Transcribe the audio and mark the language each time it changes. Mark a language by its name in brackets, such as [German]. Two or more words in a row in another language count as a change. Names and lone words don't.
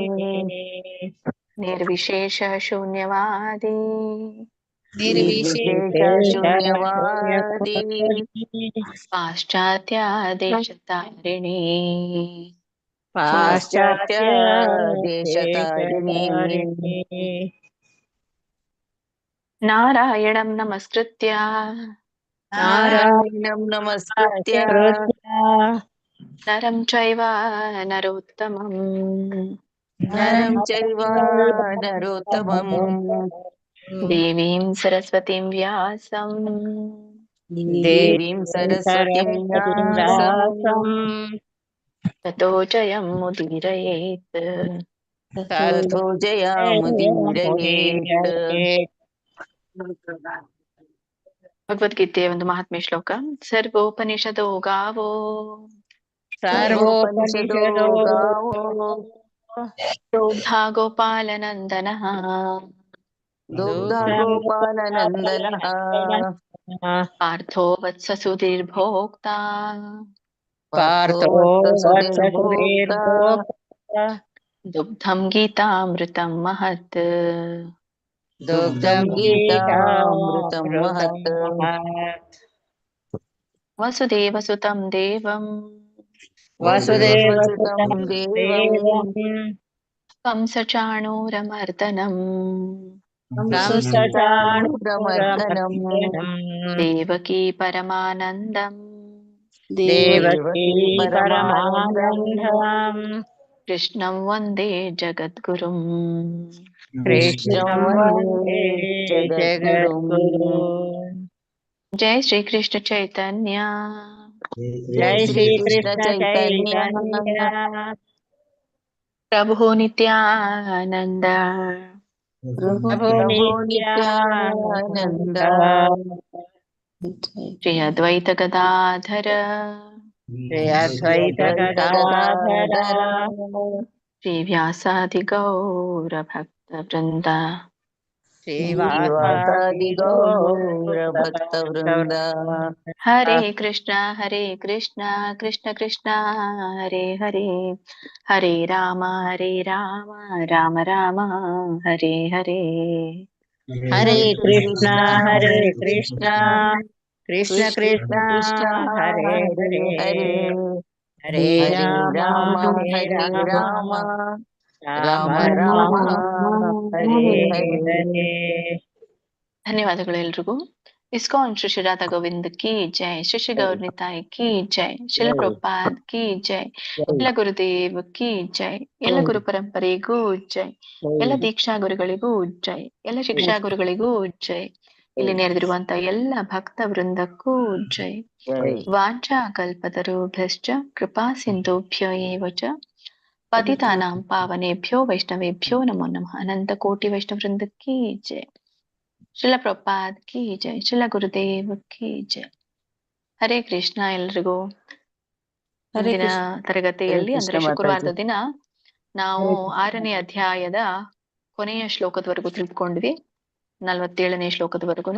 [Sanskrit] ನಿರ್ವಿಶೇಷ ಶೂನ್ಯವಾದಿ ನಿರ್ವಿಶೇಷ ಶೂನ್ಯವಾದಿ ಪಾಶ್ಚಾತ್ಯ ದೇಶತಾರಿಣಿ ಪಾಶ್ಚಾತ್ಯ ದೇಶತಾರಿಣಿ ನಾರಾಯಣಂ ನಮಸ್ಕೃತ್ಯ ನಾರಾಯಣಂ ನಮಸ್ಕೃತ್ಯ ನರಂ ಚೈವ ನರೋತ್ತಮಂ ನರಂ ಚೈವ ನರೋತ್ತಮಂ ದೇವೀಂ ಸರಸ್ವತಿಂ ವ್ಯಾಸಂ ದೇವೀಂ ಸರಸ್ವತಿಂ ವ್ಯಾಸಂ ತತೋ ಜಯಂ ಮುದೀರಯೇತ್. ತಥೋ ಜಯಮುದೀರಯೇತ್. [Kannada] ಭಗವದ್ಗೀತೆಯ ಒಂದು ಮಹಾತ್ಮೆ ಶ್ಲೋಕ. [Sanskrit] ಸರ್ವೋಪನಿಷದೋ ಗಾವೋ ಸರ್ವೋಪನಿಷದೋ ಗಾವೋ ದುಗ್ಧಾ ಗೋಪಾಲನಂದನಃ ದುಗ್ಧ ಗೋಪಾಲನಂದನಃ ಪಾರ್ಥೋ ವತ್ಸ ಸುಧೀರ್ಭೋಕ್ತಾ ಪಾರ್ಥೋ ವತ್ಸಸುಧೀರ್ಭೋಕ್ತಾ ದುಗ್ಧಂ ಗೀತಾಮೃತಂ ಮಹತ್. ದುಗ್ಧಂ ಗೀತಾಮೃತಂ ಮಹತ್. ವಸುದೇವಸುತಂ ದೇವಂ ವಸುದೇವಸುತಂ ದೇವಂ ಕಂಸಚಾಣೂರಮರ್ದನಂ ಕಂಸಚಾಣೂರಮರ್ದನಂ ದೇವಕೀ ಪರಮಾನಂದಂ ದೇವಕೀ ಪರಮಾನಂದಂ ಕೃಷ್ಣಂ ವಂದೇ ಜಗದ್ಗುರುಂ. ಕೃಷ್ಣಂ ವಂದೇ ಜಗದ್ಗುರುಂ. ಜೈ ಶ್ರೀ ಕೃಷ್ಣ ಚೈತನ್ಯ ಜೈ ಶ್ರೀ ಕೃಷ್ಣ ಚೈತನ್ಯ ಪ್ರಭು ನಿತ್ಯಾನಂದ ಪ್ರಭು ನಿತ್ಯಾನಂದ ಶ್ರೀ ಅದ್ವೈತ ಗದಾಧರ ಶ್ರೀ ಅದ್ವೈತ ಗದಾಧರ ಶ್ರೀ ವ್ಯಾಸಾದಿ ಗೌರ ಭಕ್ತ ವೃಂದ. ಶ್ರೀವಾಸಾದಿ ಗೌರ ಭಕ್ತ ವೃಂದ. ಹರೇ ಕೃಷ್ಣ ಕೃಷ್ಣ ಕೃಷ್ಣ ಹರೇ ಹರೇ, ಹರೇ ರಾಮ ರಾಮ ರಾಮ ಹರೇ ಹರೇ. ಹರೇ ಕೃಷ್ಣ ಕೃಷ್ಣ ಕೃಷ್ಣ ಕೃಷ್ಣ ಹರೇ ಹರೇ ಹರೇ, ಹರೇ ಹರೇ ರಾಮ ಹರೇ ರಾಮ ರಾಮ ರಾಮ ಹರೇ ಹರೇ. ಹರೇ. [Kannada] ಧನ್ಯವಾದಗಳು ಎಲ್ರಿಗೂ. ಇಸ್ಕಾನ್ ಶ್ರೀ ಶ್ರೀ ರಾಧಾ ಗೋವಿಂದ್ [Hindi] की जय, [Kannada] ಶ್ರೀ ಶ್ರೀ ಗೌರ್ ನಿತಾಯ್ [Hindi] की जय, [Kannada] ಶಿಲ ಪ್ರಭುಪಾದ್ [Hindi] की जय, [Kannada] ಎಲ್ಲ ಗುರುದೇವ್ [Hindi] की जय, [Kannada] ಎಲ್ಲ ಗುರು ಪರಂಪರೆಗೂ ಜೈ, ಎಲ್ಲ ದೀಕ್ಷಾ ಗುರುಗಳಿಗೂ ಜೈ, ಎಲ್ಲ ಶಿಕ್ಷಾ ಗುರುಗಳಿಗೂ ಜೈ, ಇಲ್ಲಿ ನೆರೆದಿರುವಂತ ಎಲ್ಲ ಭಕ್ತ ವೃಂದಕ್ಕೂ ಜೈ. [Sanskrit] ವಾಂಛಾ ಕಲ್ಪತರುಭ್ಯಶ್ಚ ಕೃಪಾ ಸಿಂಧುಭ್ಯ ಏವ ಚ ಪತಿತಾನಾಂ ಪಾವನೇಭ್ಯೋ ವೈಷ್ಣವೇಭ್ಯೋ ನಮೋ ನಮಃ. [Hindi] अनंत कोटि वैष्णव वृंद की जय. शिल प्रभुपाद की जय, शिल गुरुदेव की जय. [Kannada] ಹರೇ ಕೃಷ್ಣ ಎಲ್ರಿಗೂ. ಮುಂದಿನ ತರಗತಿಯಲ್ಲಿ ಅಂದ್ರೆ ಶುಕ್ರವಾರದ ದಿನ ನಾವು 6ನೇ ಅಧ್ಯಾಯದ ಕೊನೆಯ ಶ್ಲೋಕದವರೆಗೂ ತಿಳ್ಕೊಂಡ್ವಿ, 47ನೇ ಶ್ಲೋಕದವರೆಗೂ.